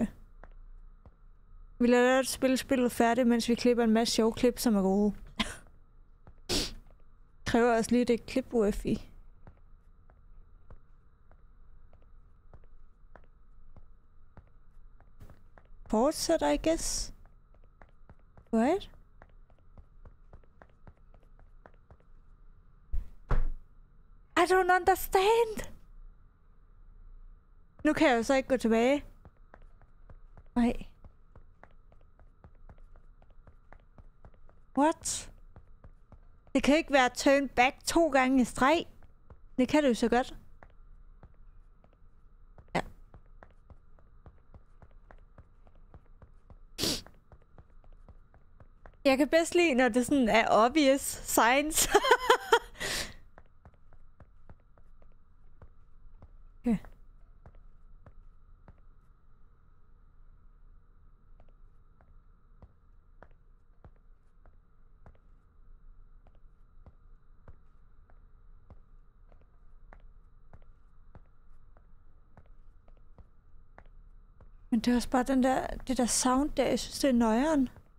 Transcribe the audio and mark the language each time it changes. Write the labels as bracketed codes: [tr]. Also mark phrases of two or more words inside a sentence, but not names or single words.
[da] Vi lader spillet færdigt, mens vi klipper en masse sjove klip, som er gode. Kræver også lige det klip UFI. Fortsætter, [en] I guess. What? I don't understand. [da] Nu kan jeg jo så ikke gå tilbage. Nej. What? Det kan ikke være [en] turn back [da] 2 gange i streg. Det kan det jo så godt. Ja. Jeg kan bedst lide, når det sådan er [en] obvious signs. [da] Okay. Men det er også bare det der sound der, jeg synes, det er nøjeren.